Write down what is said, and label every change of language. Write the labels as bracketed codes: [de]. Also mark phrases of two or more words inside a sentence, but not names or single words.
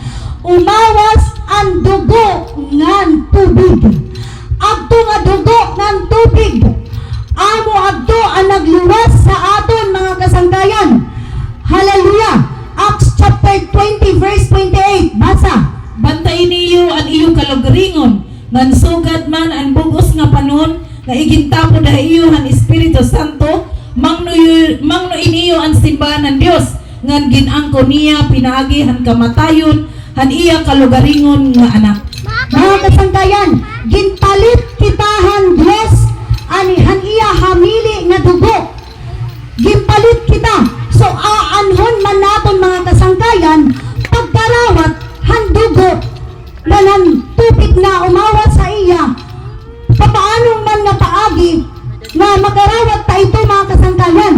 [war] umawas ang dugo ngan tubig, adto nga dugo ngan tubig, amo adto ang nagluwas sa aton mga kasangkayan. [en] Hallelujah. Acts chapter 20 verse 28. Basa. [war] Bantayin niyo ang iyong kalugaringon, ngan sugad man ang bugos nga panon, nga igintapo da iyo ang Espiritu Santo, mangno iniyo ang simbahan ng Dios, ngan ginangko niya pinaagi han kamatayon, han iya kalugaringon nga anak. Mga kasangkayan, ginpalit kitahan Diyos, anihan iya hamili nga dugo. Ginpalit kita. So aanhon man naton mga kasangkayan, pagkarawat han dugo, nanan tubig na umawas sa iya, papaano man nga paagi, na makarawat ta ito mga kasangkayan.